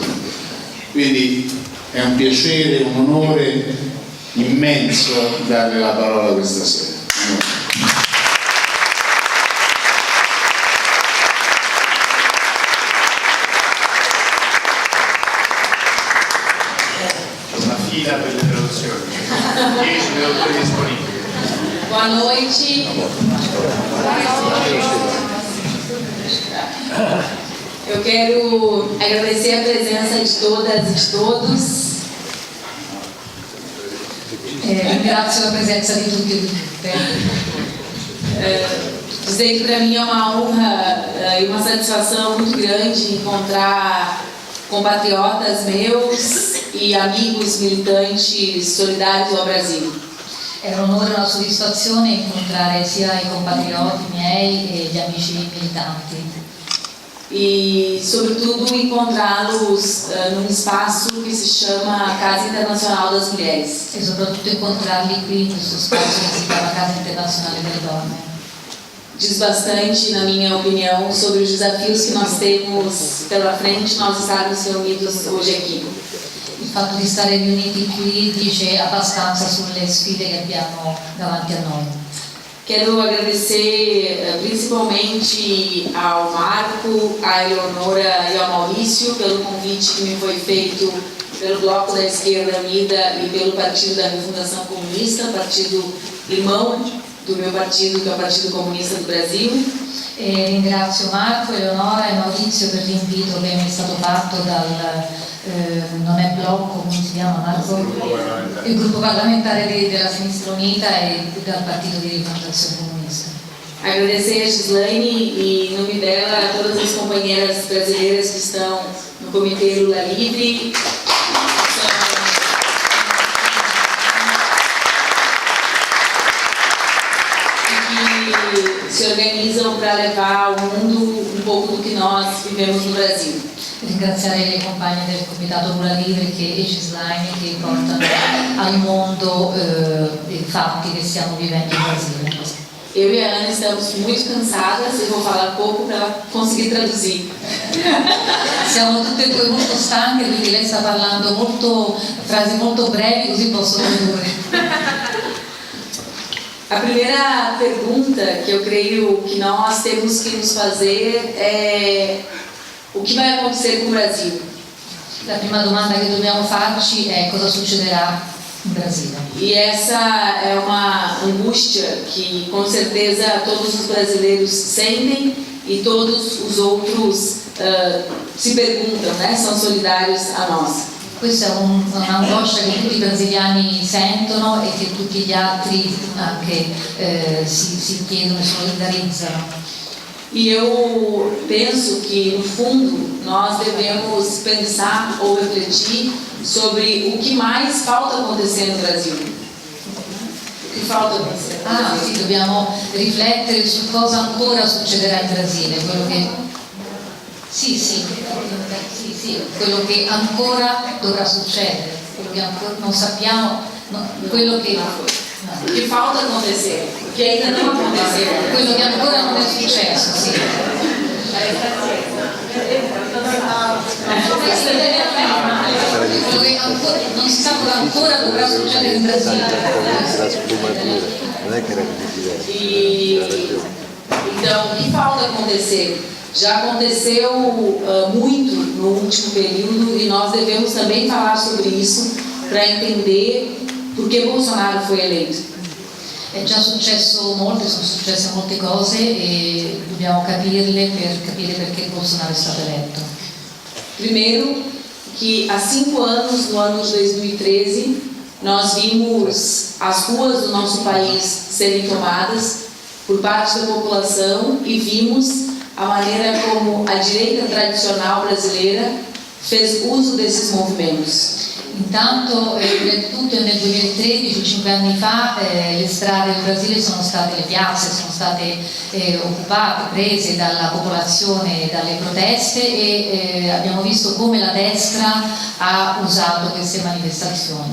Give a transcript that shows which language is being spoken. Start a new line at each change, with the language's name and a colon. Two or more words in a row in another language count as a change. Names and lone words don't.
Italian: Quindi è un piacere, un onore immenso darle la parola questa sera. Una fila per le traduzioni, 10 traduttori disponibili.
Portuguese: Boa noite. Eu quero agradecer a presença de todas e de todos.
Italian: Ringrazio la presenza di tutti e di tutte.
Portuguese: Dizer que para mim é uma honra e uma satisfação muito grande encontrar compatriotas meus e amigos militantes solidários ao Brasil.
Italian: È un onore e una soddisfazione incontrare sia i compatrioti miei e gli amici militanti.
Portuguese: E, sobretudo, encontrá-los num espaço que se chama Casa Internacional das Mulheres.
Italian: E soprattutto incontrarli qui in questo spazio che si chiama Casa Internazionale delle Donne.
Portuguese: Diz bastante, na minha opinião, sobre os desafios que nós temos pela frente, nós estarmos reunidos hoje aqui.
Italian: Il fatto di stare riuniti qui dice abbastanza sulle sfide che abbiamo davanti a noi.
Portuguese: Quero agradecer principalmente ao Marco, à Eleonora e ao Maurício pelo convite que me foi feito pelo Bloco da Esquerda Unida e pelo Partido da Refundação Comunista, partido irmão do meu partido, que é o Partido Comunista do Brasil.
Italian: E ringrazio Marco, Eleonora e Maurizio per l'invito che mi è stato fatto dal non è blocco, come si chiama Marco? Il gruppo parlamentare della Sinistra Unita e dal Partito di Rifondazione Comunista.
Portuguese: Agradecer a Gislaine e, em nome dela, a todas as companheiras brasileiras que estão no Comitê Lula Livre. Que se organizam para levar ao mundo um pouco do que nós vivemos no Brasil.
Italian: Ringraziare le compagne del Comitato Lula Livre e Gislaine che portano al mondo i fatti che stiamo vivendo in Brasile.
Portuguese: Eu e a Ana estamos muito cansadas e vou falar pouco para ela conseguir traduzir.
Italian: Siamo tutte e due molto stanche, quindi lei sta parlando frasi molto brevi, così posso tradurre.
Portuguese: A primeira pergunta que eu creio que nós temos que nos fazer é: o que vai acontecer com o Brasil?
Italian: La prima domanda che dobbiamo farci è cosa succederà in Brasile.
Portuguese: E essa é uma angústia que com certeza todos os brasileiros sentem e todos os outros se perguntam, né? São solidários a nós.
Italian: Questa è un'angoscia che tutti i brasiliani sentono e che tutti gli altri anche si chiedono e solidarizzano.
Portuguese: E eu penso que, no fundo, nós devemos pensar ou refletir sobre o que mais falta acontecer no Brasil. O que falta acontecer?
Italian: Sì, dobbiamo riflettere su cosa ancora succederà in Brasile, quello che quello che ancora dovrà succedere, quello che ancora non sappiamo, quello che
Portuguese: falta acontecer, o que ainda não aconteceu,
Italian: quello che ancora non è successo, sì. Quello che ancora, non si sa cosa ancora dovrà succedere in Brasile.
Portuguese: Então, o que falta acontecer? Já aconteceu muito no último período e nós devemos também falar sobre isso para entender por que Bolsonaro foi eleito.
Italian: È già successo molto, sono successe molte cose e dobbiamo capirle per capire perché Bolsonaro è stato eletto.
Portuguese: Primeiro, que há 5 anos, no ano de 2013, nós vimos as ruas do nosso país serem tomadas por parte da população e vimos a maneira como a direita tradicional brasileira fez uso desses movimentos.
Italian: Intanto tutto nel 2013, 5 anni fa, le strade del Brasile sono state, le piazze sono state occupate, prese dalla popolazione e dalle proteste e abbiamo visto come la destra ha usato queste manifestazioni.